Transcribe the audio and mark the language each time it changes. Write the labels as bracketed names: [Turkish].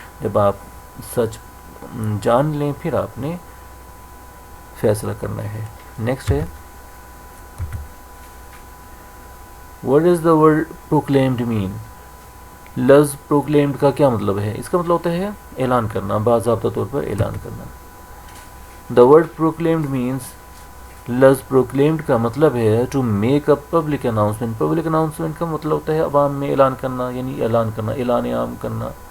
[Urdu] جب آپ سچ جان لیں پھر آپ نے فیصلہ کرنا ہے. نیکسٹ ہے [English] What does the word proclaimed mean؟ [Urdu] لفظ پروکلیمڈ کا کیا مطلب ہے؟ اس کا مطلب ہوتا ہے اعلان کرنا، باضابطہ طور پر اعلان کرنا. [English] the word proclaimed means, [Urdu] لفظ پروکلیمڈ کا مطلب ہے [English] To make a public announcement. [Urdu] Public announcement کا مطلب ہوتا ہے عوام میں اعلان کرنا، یعنی اعلان کرنا، اعلان عام کرنا.